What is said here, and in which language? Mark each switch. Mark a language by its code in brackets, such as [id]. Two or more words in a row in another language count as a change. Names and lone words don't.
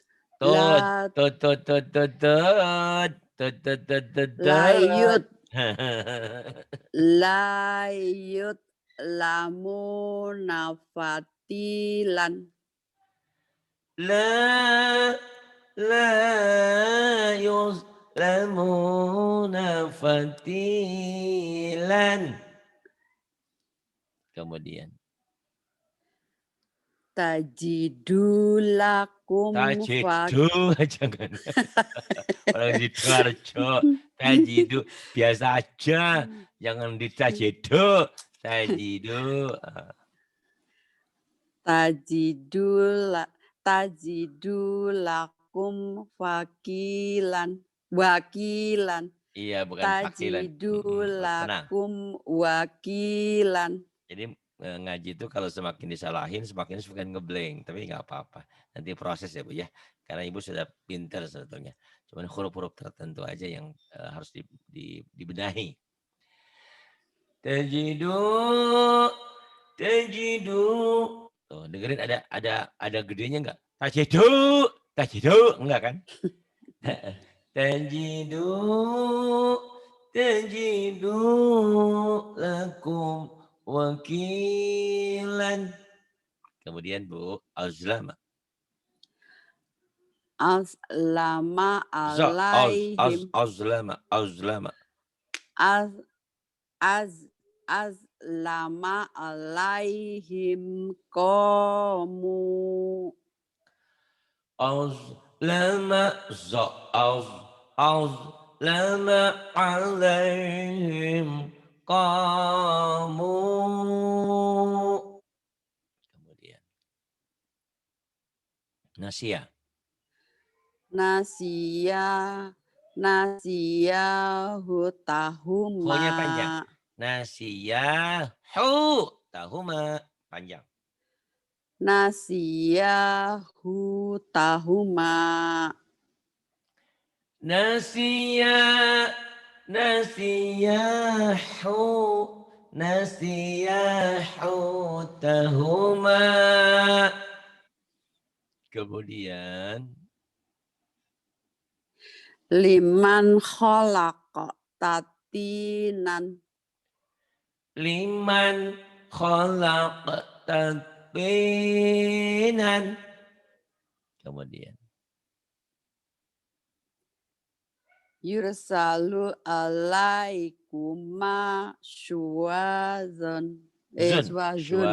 [ar] Tut, la tut, tut, tut, tut, tut, tut, tut, tut, tut, layut tut. لا يظلمون فتيلا. لا يظلمون فتيلا. [id] Kemudian. [ar] Tajidulakum [id] Tajidu, jangan. Orang Sidoarjo, tajidu biasa aja, jangan ditajidu, tajidu. [ar] تجدوا لكم وكيلا. [id] Iya, bukan fakilan. Tenang. [ar] تجدوا لكم وكيلا. [id] Jadi ngaji itu kalau semakin disalahin, semakin suka ngeblank. Tapi nggak apa-apa. Nanti proses ya Bu ya. Karena Ibu sudah pinter sebetulnya. Cuman huruf-huruf tertentu aja yang harus dibenahi. [ar] Tajidu. [id] Tuh, dengerin ada gedenya nggak? Tajidu, enggak kan? [ar] تجدوا لكم وكيلا. [id] Kemudian Bu, azlama. [ar] أظلم عليهم. Azlama. أظلم عليهم قاموا. أظلم عليهم قاموا. [id] Kemudian Nasia. [ar] tahuma. [id] Ho-nya panjang. [ar] نسيا حوتهما panjang. نسيا حوتهما. نسيا حوتهما. [id] Kemudian [ar] لمن خلقت طينا. لمن خلقت طينا. [id] Kemudian [ar] يرسل عليكما شواظ. Syuwazun.